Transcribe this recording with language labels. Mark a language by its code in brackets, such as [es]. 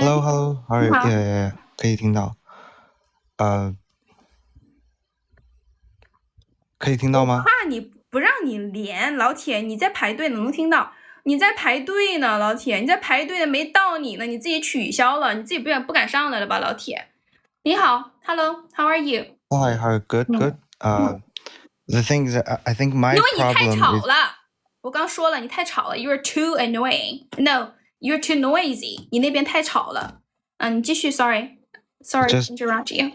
[en] Hello, how are you? Yeah, [zh] 可以听到。可以听到吗？我怕你不让你连，老铁，你在排队能听到。你在排队呢，老铁，你在排队呢，没到你呢，你自己取消了，你自己不敢上来了吧，老铁？你好 [en] ，Hello, how are you? Hi, good. The thing is, I think my problem is [zh] 因为你太吵了，我刚说了，你太吵了 ， [en] You're too annoying. No, you're too noisy. [zh] 你那边太吵了。你继续 [en] ，Sorry, to interrupt you.